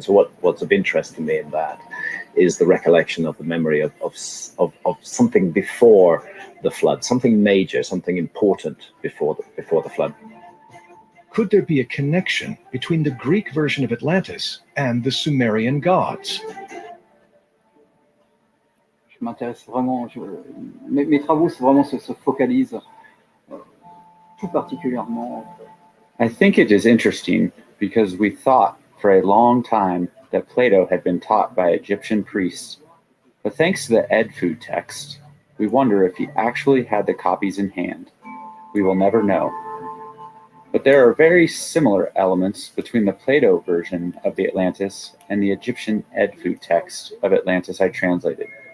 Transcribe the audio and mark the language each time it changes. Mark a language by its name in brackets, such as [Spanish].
[English] So what's of interest to me in that is the recollection of the memory of something before the flood, something major, something important before the flood. Could there be a connection between the Greek version of Atlantis and the Sumerian gods? [French] Je m'intéresse vraiment, mes travaux vraiment se focalisent tout particulièrement. [English] I think it is interesting because we thought for a long time that Plato had been taught by Egyptian priests. But thanks to the Edfu text, we wonder if he actually had the copies in hand. We will never know. But there are very similar elements between the Plato version of the Atlantis and the Egyptian Edfu text of Atlantis I translated.